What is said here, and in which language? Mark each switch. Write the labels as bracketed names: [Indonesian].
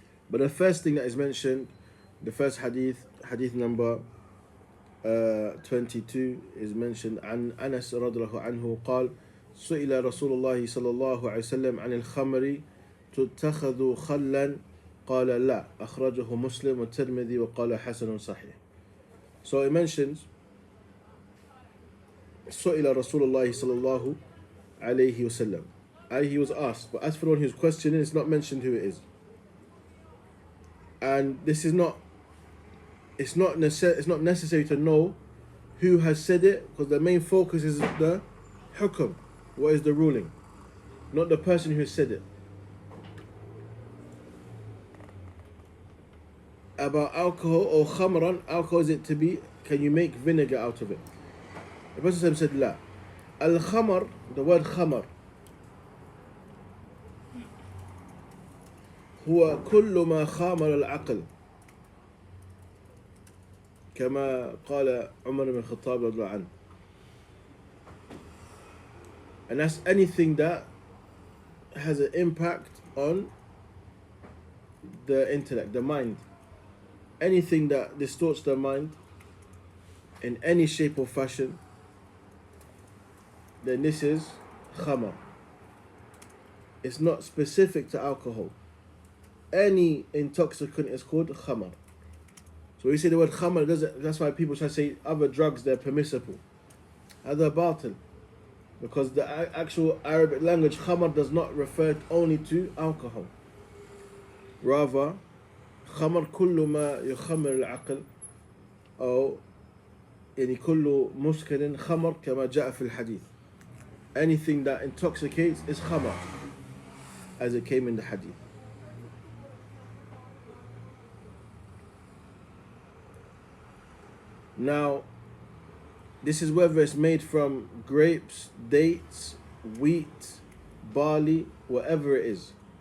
[English] But the first thing that is mentioned, the first hadith, hadith number 22, is mentioned [Arabic] عن أنس رضي الله عنه قال سئل رسول الله صلى الله عليه وسلم عن الخمر تتخذ خلا قال لا أخرجه مسلم والترمذي وقال حسن صحيح. [English] So it mentions [Arabic] سئل رسول الله صلى الله عليه وسلم, [English] and he was asked, but as for the one who's questioning, it's not mentioned who it is. And this is not, it's not necessary to know who has said it, because the main focus is the hukum, what is the ruling, not the person who said it. About alcohol or khamran, alcohol is it to be, can you make vinegar out of it? The Prophet said la. [Arabic] Al-khamar, [English] the word khamar, [Arabic] هو كل ما خامر العقل كما قال عمر بن الخطاب رضي الله عنه. [English] And that's anything that has an impact on the intellect, the mind. Anything that distorts the mind in any shape or fashion, then this is khamar. It's not specific to alcohol. Any intoxicant is called khamar. So we say the word khamar, that's why people try to say other drugs, they're permissible. Other batil. Because the actual Arabic language, khamar, does not refer only to alcohol. [Arabic] Rather, khamar kullu ma yukhamir al-aql, أو يعني كل مسكر خمر كما جاء في الحديث. [English] Anything that intoxicates is khamar, as it came in the hadith. Now, this is whether it's made from grapes, dates, wheat, barley, whatever it is.